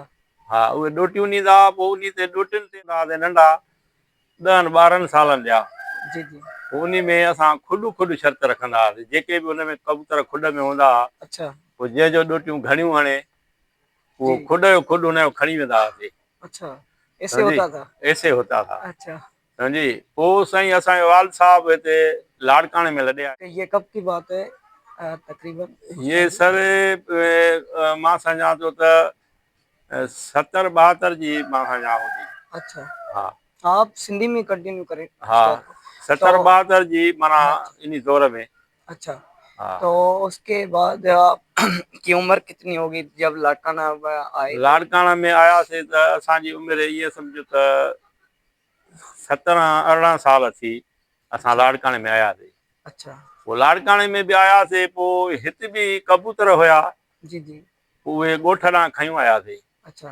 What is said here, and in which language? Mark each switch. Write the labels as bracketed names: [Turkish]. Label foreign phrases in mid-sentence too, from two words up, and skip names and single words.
[Sindhi] हा, उहे ॾोटियूं ॾींदा हुआ। पोइ उन ते ॾोटियुनि ते हूंदा हुआसीं नंढा 10-12 सालनि जा। जी जी। पोइ उन में असां खुॾ शर्त रखंदा हुआसीं, जेके बि उन में कबूतर खुॾ में हूंदा हुआ, अच्छा। पोइ जंहिंजो ॾोटियूं घणियूं हणे जी। उहो खुॾ जो खुॾ हुनजो खणी वेंदा हुआसीं। [Urdu] اچھا، ایسے [Sindhi] सम्झी, [Urdu] ہوتا تھا. ایسے ہوتا تھا. अच्छा। [Sindhi] सम्झी। पोइ साईं असांजो वाल साहब हिते लाड़काणे में लॾे [Urdu] تو یہ کب کی بات ہے تقریباً ये استاد جی? [Sindhi] सर मां सम्झां थो त 70-72 जी मां सम्झां हूंदी। अच्छा, हा [Urdu] آپ سندھی میں کنٹینیو کریں [Sindhi] हा, [Urdu] استاد۔ تو [Sindhi] 70-72 जी माना [Urdu] हाँ, اس دور میں. अच्छा। [Sindhi] हा, [Urdu] تو اس کے بعد آپ کی عمر کتنی ہوگی جب لاڑکانہ آئے تھے? [Sindhi] लाड़काणा में आयासीं त असांजी उमिरि इहे सम्झो त 17-18 साल थी असां अच्छा लाड़काणे में आयासीं। अच्छा। पोइ लाड़काणे में बि आयासीं, पोइ हिते बि कबूतर हुया, जी जी। पोइ उहे ॻोठ ॾांहुं खयूं आयासीं। अच्छा